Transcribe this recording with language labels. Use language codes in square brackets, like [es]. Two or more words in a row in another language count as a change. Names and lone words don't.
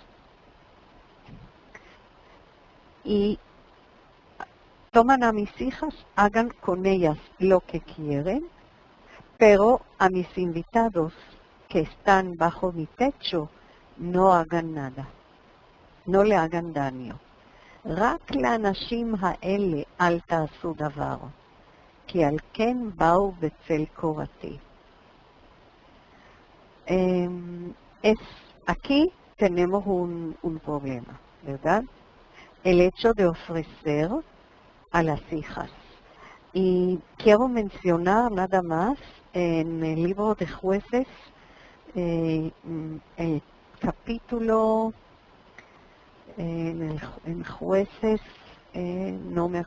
[es] y toman a mis hijas, hagan con ellas lo que quieren, pero a mis invitados que están bajo mi techo no hagan nada, no le hagan daño. [he] רק לאנשים האלה אל תעשו דבר, כי על כן באו בצל קורתי. [es] Aquí tenemos un problema, ¿verdad? El hecho de ofrecer a las hijas. Y quiero mencionar nada más en el libro de Jueces, el capítulo, en Jueces, no me